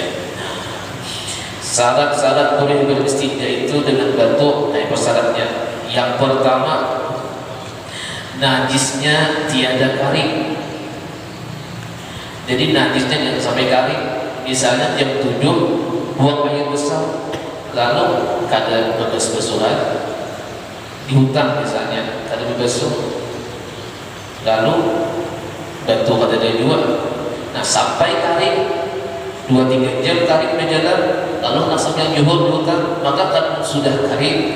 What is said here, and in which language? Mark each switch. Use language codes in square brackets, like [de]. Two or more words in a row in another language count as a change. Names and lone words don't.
[id] Syarat-syarat boleh beristinja itu dengan batu. Nah, persyaratnya yang pertama, najisnya tiada kering. Jadi najisnya jangan sampai kering. [bjn] Misalnya jam 7 buang air besar, lalu kada berbasuhan di hutan misalnya, kada berbasuh, lalu batu kada ada juga. [id] Nah sampai kering 2-3 jam kering berjalan, lalu langsung yang juhur di hutan, maka kan sudah kering.